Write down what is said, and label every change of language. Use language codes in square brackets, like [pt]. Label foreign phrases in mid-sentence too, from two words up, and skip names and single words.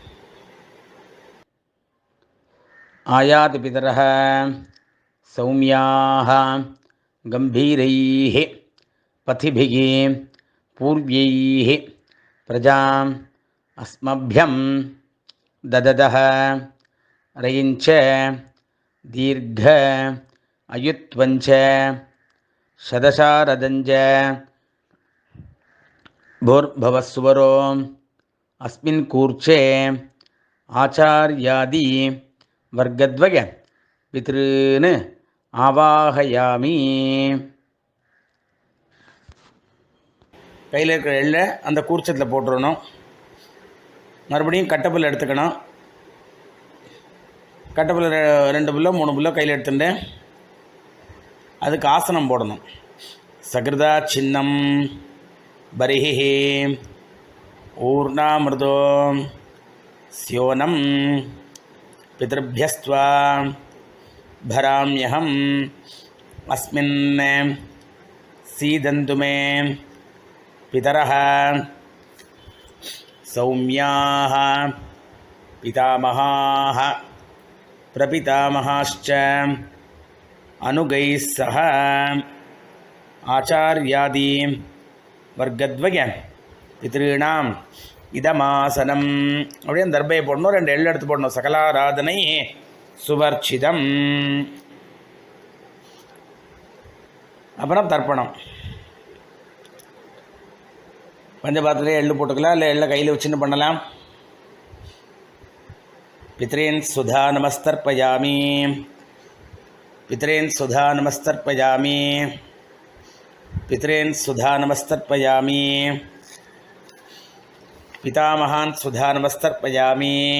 [sa] आयात पितरः सौम्याः गम्भीरैः पथिभिः पूर्वैः प्रजाम् अस्मभ्यम् ददतः रयिञ्च दीर्घ आयुत्वञ्च शतशारदञ्च भूर्भवस्वरो अस्मिन् कूर्चे आचार्यादि वर्गद्वय पितॄन् आवाहयामि. [ta] கையில் இருக்கிற எள்ளை அந்த கூர்ச்சத்தில் போட்டுடணும். மறுபடியும் கட்டப்புல் எடுத்துக்கணும். கட்டப்புல் 2 புல்லோ 3 புல்லோ கையில் எடுத்துட்டு அதுக்கு ஆசனம் போடணும். [sa] सकृदा छिन्नम् बरिः ऊर्णामृतो स्योनं पितृभ्यस्त्वा भराम्यहम् अस्मिन् सीदन्तु मे पितरः सौम्याः पितामहाः प्रपितामहाश्च अनुगैः सह आचार्यादि वर्गद्वय पितॄणाम இதமாசனம். [ta] அப்படியே அந்த தர்பையை போடணும், 2 எள்ளு எடுத்து போடணும். [sa] सकलाराधनैः स्वर्चितम्. [ta] அப்புறம் தர்ப்பணம். பஞ்சபாத்திரத்திலே எள்ளு போட்டுக்கலாம், இல்லை எள்ளை கையில் வச்சுன்னு பண்ணலாம். [sa] पितॄन् स्वधा नमस्तर्पयामि, पितॄन् स्वधा नमस्तर्पयामि, पितरेन् सुधा नमस्तर्पयामि, पितामहान् सुधा नमस्तर्पयामि,